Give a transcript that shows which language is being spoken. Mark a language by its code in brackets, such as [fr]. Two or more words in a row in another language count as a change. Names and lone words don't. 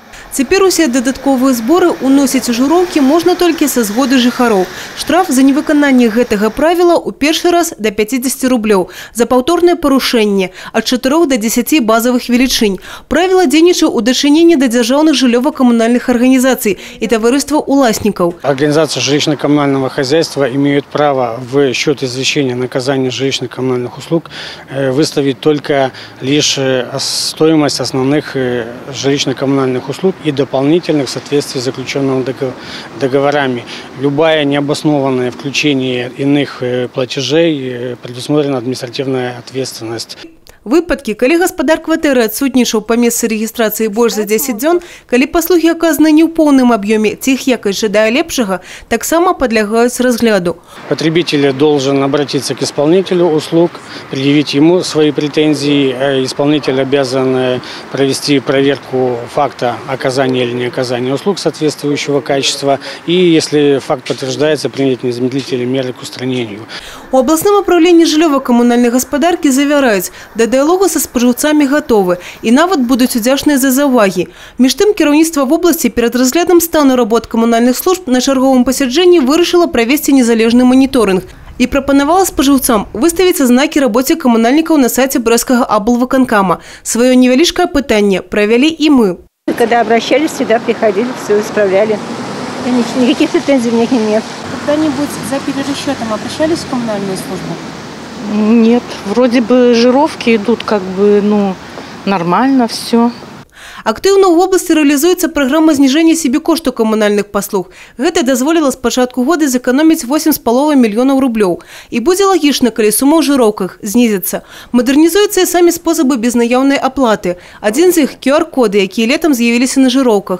[be] Цяпер усе дадатковыя зборы ўносіць у жыроўкі можна толькі са згоды жыхароў. Штраф за невыкананне гэтага правіла ў першы раз до 50 рублёў, за паўторнае парушэнне ад 4 до 10 базовых велічынь. Правіла дзейнічае ў дачыненні да дзяржаўных жыллёва-камунальных [ru] организаций и [be] товариства уласников. [ru] Организации жилищно-коммунального хозяйства имеют право в счет извещения наказания жилищно-коммунальных услуг выставить только лишь стоимость основных жилищно-коммунальных услуг и дополнительных в соответствии с заключенными договорами. Любое необоснованное включение иных платежей предусмотрена административная ответственность. [be] Выпадки, калі гаспадар кватэры адсутнічаў па месцы рэгістрацыі больш за 10 дзён, калі паслугі аказаны не ў поўным аб'ёме, ці іх якасць жадае лепшага, таксама падлягаюць разгляду. [ru] Потребитель должен обратиться к исполнителю услуг, предъявить ему свои претензии. Исполнитель обязан провести проверку факта оказания или не оказания услуг соответствующего качества. И если факт подтверждается, принять незамедлительные меры к устранению. [be] У [ru] областном управлении [be] жыллёва-камунальной гаспадаркі завяраюць, да дыалогу са спажыўцамі гатовы і нават будуць удзячныя за заўвагі. Між тым, кіраўніцтва вобласці перад разглядам стану работ камунальных служб на чарговым пасяджэнні вырашыла правесці незалежны маніторынг і прапанавала спажыўцам выставіць знакі рабоце камунальнікаў на сайце брэсцкага аблвыканкама. Сваё невялічкае пытанне правялі і мы. [ru] Когда обращались, всегда приходили, все исправляли. Никаких претензий у них нет. Когда-нибудь за перерасчетом обращались в коммунальную службу? Нет, вроде бы жировки идут как бы, нормально все. [be] Актыўна ў вобласці рэалізуецца праграма зніжэння себекошту камунальных паслуг. Гэта дазволіла з пачатку года зэканоміць 8,5 мільёнаў рублёў. І будзе лагічна, калі сума ў жыроўках знізіцца. Мадэрнізуюцца і самі спосабы безнаяўнай аплаты. Адзін з іх – QR-коды, якія летам з'явіліся на жыроўках.